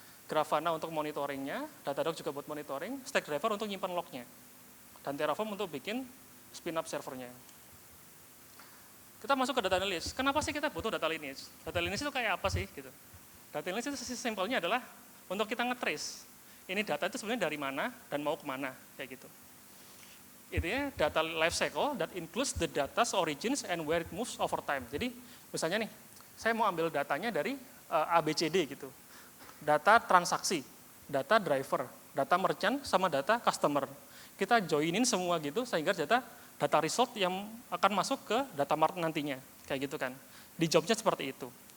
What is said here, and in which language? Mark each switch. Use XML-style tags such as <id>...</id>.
<id>Grafana untuk monitoringnya, Datadog juga buat monitoring, Stackdriver untuk nyimpan log-nya, dan Terraform untuk bikin spin-up servernya. Kita masuk ke data analysis. Kenapa sih kita butuh data lineage? Data lineage itu kayak apa sih? Gitu. Data lineage itu simpelnya adalah untuk kita nge-trace, ini data itu sebenarnya dari mana dan mau kemana, kayak gitu. Intinya</id> <en>data life cycle that includes the data's origins and where it moves over time.</en> <id>Jadi misalnya nih, saya mau ambil datanya dari ABCD gitu. Data transaksi, data driver, data merchant, sama data customer. Kita joinin semua gitu sehingga data result yang akan masuk ke data mart nantinya, kayak gitu kan. Di jobnya seperti itu.</id>